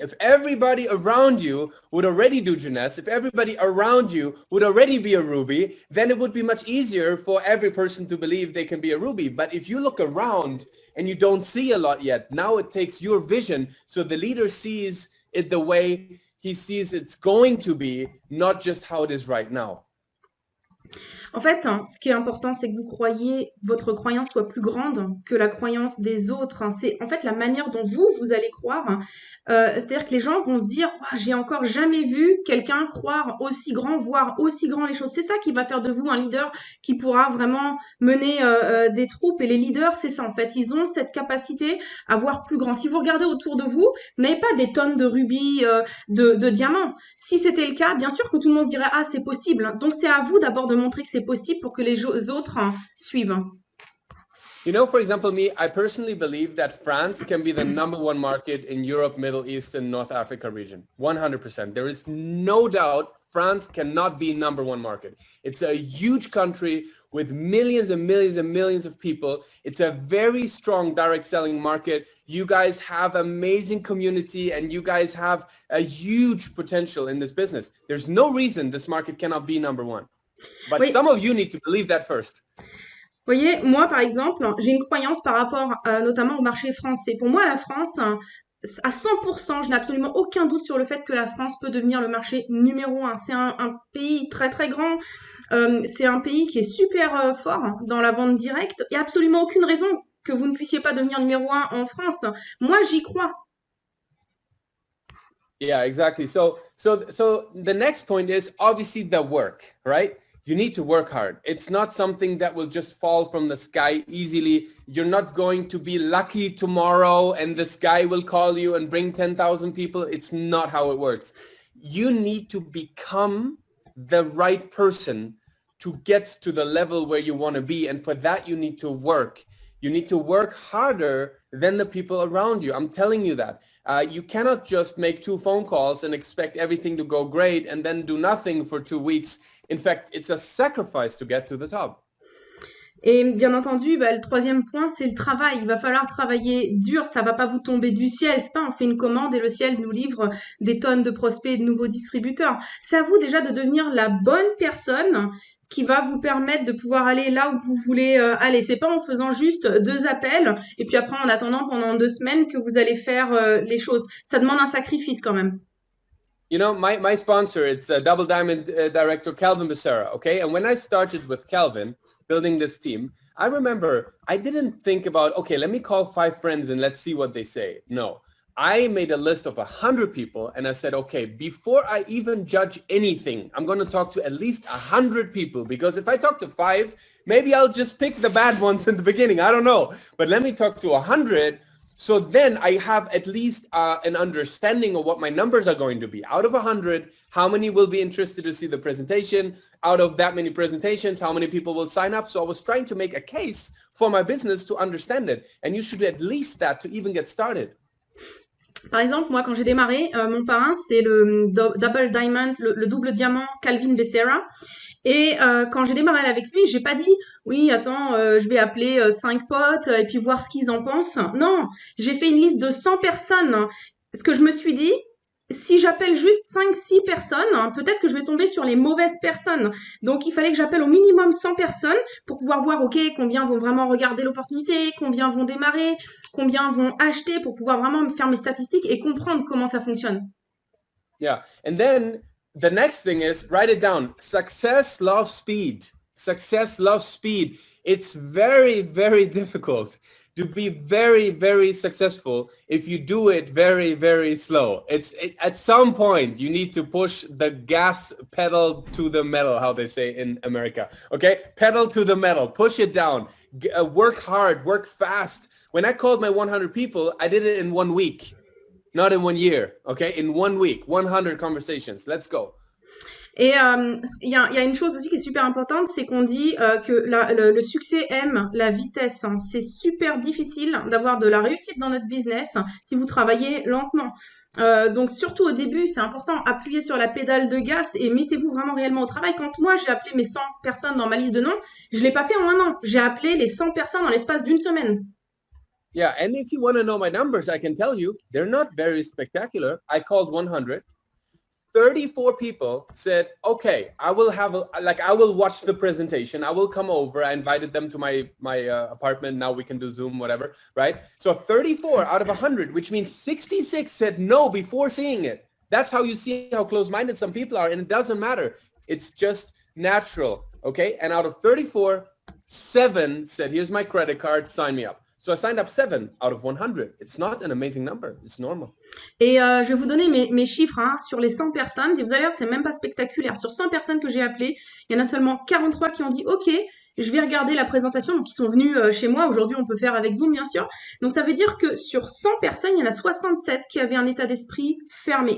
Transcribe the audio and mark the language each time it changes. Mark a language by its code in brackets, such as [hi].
[en] If everybody around you would already do Jeunesse, if everybody around you would already be a Ruby, then it would be much easier for every person to believe they can be a Ruby. But if you look around and you don't see a lot yet, now it takes your vision. So the leader sees it the way he sees it's going to be, not just how it is right now. [fr] En fait, hein, ce qui est important, c'est que votre croyance soit plus grande que la croyance des autres, hein. C'est en fait la manière dont vous allez croire, hein. C'est-à-dire que les gens vont se dire, ouah, j'ai encore jamais vu quelqu'un croire aussi grand, voir aussi grand les choses. C'est ça qui va faire de vous un leader qui pourra vraiment mener des troupes. Et les leaders, c'est ça en fait. Ils ont cette capacité à voir plus grand. Si vous regardez autour de vous, vous n'avez pas des tonnes de rubis, de diamants. Si c'était le cas, bien sûr que tout le monde dirait, ah, c'est possible. Donc, c'est à vous d'abord de montrer que c'est possible pour que les autres suivent. [en] You know, for example, me, I personally believe that France can be the number one market in Europe, Middle East, and North Africa region. 100%. There is no doubt France cannot be number one market. It's a huge country with millions and millions and millions of people. It's a very strong direct selling market. You guys have amazing community and you guys have a huge potential in this business. There's no reason this market cannot be number one. But [fr] Oui. [en] some of you need to believe that first. [fr] Vous voyez, moi, par exemple, j'ai une croyance par rapport notamment au marché français. Pour moi, la France, à 100%, je n'ai absolument aucun doute sur le fait que la France peut devenir le marché numéro un. C'est un pays très, très grand. C'est un pays qui est super fort dans la vente directe. Il n'y a absolument aucune raison que vous ne puissiez pas devenir numéro un en France. Moi, j'y crois. [en] Yeah, exactly. So the next point is obviously the work, right? You need to work hard. It's not something that will just fall from the sky easily. You're not going to be lucky tomorrow and the sky will call you and bring 10,000 people. It's not how it works. You need to become the right person to get to the level where you want to be. And for that, you need to work. You need to work harder than the people around you. I'm telling you that. You cannot just make 2 phone calls and expect everything to go great and then do nothing for 2 weeks. In fact, it's a sacrifice to get to the top. [fr] Et bien entendu, le troisième point, c'est le travail. Il va falloir travailler dur. Ça va pas vous tomber du ciel. C'est pas on fait une commande et le ciel nous livre des tonnes de prospects et de nouveaux distributeurs. C'est à vous déjà de devenir la bonne personne qui va vous permettre de pouvoir aller là où vous voulez aller. C'est pas en faisant juste 2 appels et puis après en attendant pendant 2 semaines que vous allez faire les choses. Ça demande un sacrifice quand même. [en] You know, my sponsor, it's Double Diamond director Calvin Becerra, okay? And when I started with Calvin, building this team, I remember I didn't think about, okay, let me call 5 friends and let's see what they say. No, I made a list of 100 people and I said, okay, before I even judge anything, I'm going to talk to at least 100 people, because if I talk to 5, maybe I'll just pick the bad ones in the beginning. I don't know. But let me talk to 100. So then I have at least an understanding of what my numbers are going to be. Out of 100, how many will be interested to see the presentation? Out of that many presentations, how many people will sign up? So I was trying to make a case for my business to understand it. And you should at least that to even get started. [fr] Par exemple, moi, quand j'ai démarré, mon parrain, c'est le Double Diamond, le double diamant Calvin Becerra. Et quand j'ai démarré avec lui, j'ai pas dit oui, attends, je vais appeler 5 potes et puis voir ce qu'ils en pensent. Non, j'ai fait une liste de 100 personnes. Ce que je me suis dit, si j'appelle juste 5-6 personnes, peut-être que je vais tomber sur les mauvaises personnes. Donc il fallait que j'appelle au minimum 100 personnes pour pouvoir voir, ok, combien vont vraiment regarder l'opportunité, combien vont démarrer, combien vont acheter, pour pouvoir vraiment faire mes statistiques et comprendre comment ça fonctionne. [en] Yeah, and then the next thing is, write it down. Success loves speed. Success loves speed. It's very, very difficult to be very, very successful if you do it very, very slow. At some point, you need to push the gas pedal to the metal, how they say in America. Okay? Pedal to the metal. Push it down. Work hard. Work fast. When I called my 100 people, I did it in 1 week. Not in 1 year, okay? In 1 week, 100 conversations. Let's go. [fr] Et il y a une chose aussi qui est super importante, c'est qu'on dit que le succès aime la vitesse, hein. C'est super difficile d'avoir de la réussite dans notre business si vous travaillez lentement. Donc surtout au début, c'est important, appuyez sur la pédale de gaz et mettez-vous vraiment réellement au travail. Quand moi j'ai appelé mes 100 personnes dans ma liste de noms, je l'ai pas fait en 1 an. J'ai appelé les 100 personnes dans l'espace d'1 semaine. [en] Yeah, and if you want to know my numbers, I can tell you, they're not very spectacular. I called 100. 34 people said, okay, I will watch the presentation. I will come over. I invited them to my apartment. Now we can do Zoom, whatever, right? So 34 out of 100, which means 66 said no before seeing it. That's how you see how close-minded some people are. And it doesn't matter. It's just natural. okay? And out of 34, 7 said, here's my credit card, sign me up. So I signed up 7 out of 100. It's not an amazing number. It's normal. [fr] Et je vais vous donner mes chiffres hein, sur les 100 personnes. Et vous allez voir, c'est même pas spectaculaire. Sur 100 personnes que j'ai appelées, il y en a seulement 43 qui ont dit OK, je vais regarder la présentation. Donc, ils sont venus chez moi. Aujourd'hui, on peut faire avec Zoom, bien sûr. Donc, ça veut dire que sur 100 personnes, il y en a 67 qui avaient un état d'esprit fermé.